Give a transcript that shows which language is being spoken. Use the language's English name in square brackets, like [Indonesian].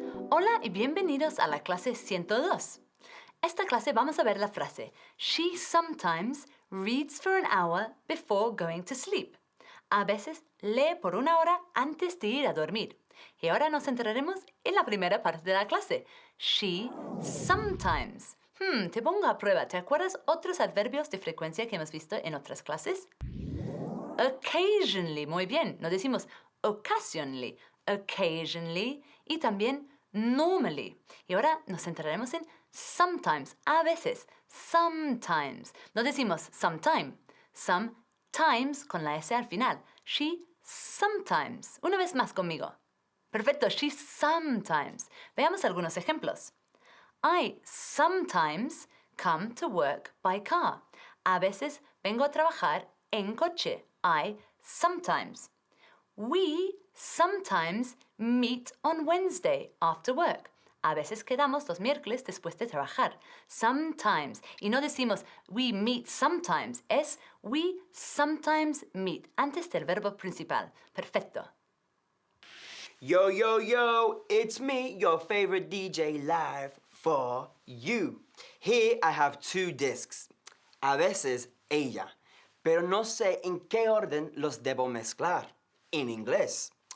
[Spanish] Hola y bienvenidos a la clase 102. Esta clase vamos a ver la frase [English] She sometimes reads for an hour before going to sleep. [Spanish] A veces lee por una hora antes de ir a dormir. Y ahora nos centraremos en la primera parte de la clase. [English] She sometimes. [Spanish] Te pongo a prueba. ¿Te acuerdas otros adverbios de frecuencia que hemos visto en otras clases? Occasionally. Muy bien. No decimos occasionally. Occasionally. Y también normally. Y ahora nos centraremos en sometimes. A veces. Sometimes. No decimos sometime. Sometimes con la S al final. [English] She sometimes. [Spanish] Una vez más conmigo. [English] Perfecto, she sometimes. [Spanish] Veamos algunos ejemplos. [English] I sometimes come to work by car. [Spanish] A veces vengo a trabajar en coche. [English] I sometimes. We sometimes meet on Wednesday after work. [Spanish] A veces quedamos los miércoles después de trabajar. Sometimes. Y no decimos [English] we meet sometimes. [Spanish] Es [English] we sometimes meet. [Spanish] Antes del verbo principal. Perfecto. [English] Yo, yo, yo, it's me, your favorite DJ live for you. Here I have 2 discs. [Spanish] A veces ella, pero no sé en qué orden los debo mezclar en inglés.